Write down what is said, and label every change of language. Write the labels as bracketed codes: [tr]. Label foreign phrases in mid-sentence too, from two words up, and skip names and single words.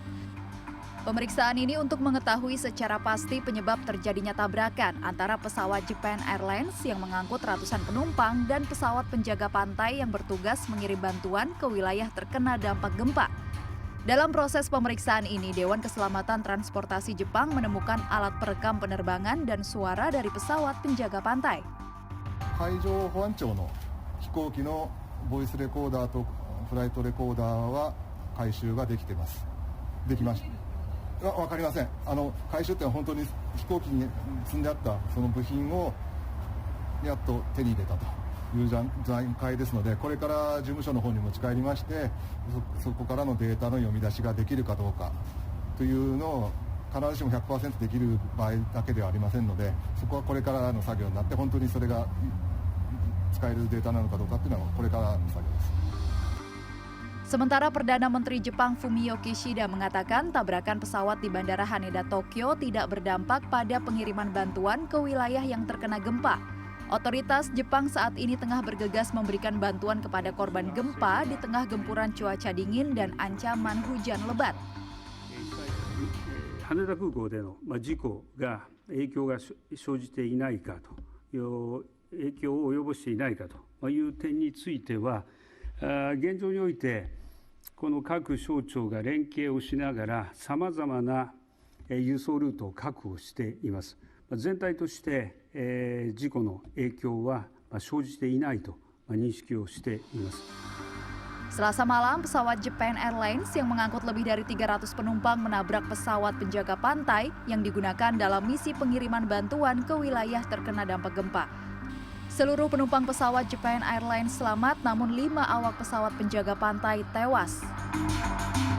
[id] Pemeriksaan ini untuk mengetahui secara pasti penyebab terjadinya tabrakan antara pesawat Japan Airlines yang mengangkut ratusan penumpang dan pesawat penjaga pantai yang bertugas mengirim bantuan ke wilayah terkena dampak gempa. Dalam proses pemeriksaan ini, Dewan Keselamatan Transportasi Jepang menemukan alat perekam penerbangan dan suara dari pesawat penjaga pantai. [ja] 海上保安庁の飛行機のボイスレコーダーとフライトレコーダーは回収ができてます。できました。わかりません。回収ってのは本当に飛行機に積んであったその部品をやっと手に入れたという段階ですので、これから事務所の方に持ち帰りまして、そこからのデータの読み出しができるかどうかというのを必ずしも 100% できる場合だけではありませんので、そこはこれからの作業になって、本当にそれが使えるデータなのかどうかっていうのはこれからの作業です。 [id] Sementara Perdana Menteri Jepang Fumio Kishida mengatakan tabrakan pesawat di Bandara Haneda, Tokyo tidak berdampak pada pengiriman bantuan ke wilayah yang terkena gempa. Otoritas Jepang saat ini tengah bergegas memberikan bantuan kepada korban gempa di tengah gempuran cuaca dingin dan ancaman hujan lebat. [ja] 羽田空港での事故が影響が生じていないかという影響を及ぼしていないかという点については、現状においてこの各省庁が連携をしながらさまざまな輸送ルートを確保しています。全体として、事故の影響は生じていないと認識をしています。 [id] Selasa malam, pesawat Japan Airlines yang mengangkut lebih dari 300 penumpang menabrak pesawat penjaga pantai yang digunakan dalam misi pengiriman bantuan ke wilayah terkena dampak gempa. Seluruh penumpang pesawat Japan Airlines selamat, namun 5 awak pesawat penjaga pantai tewas.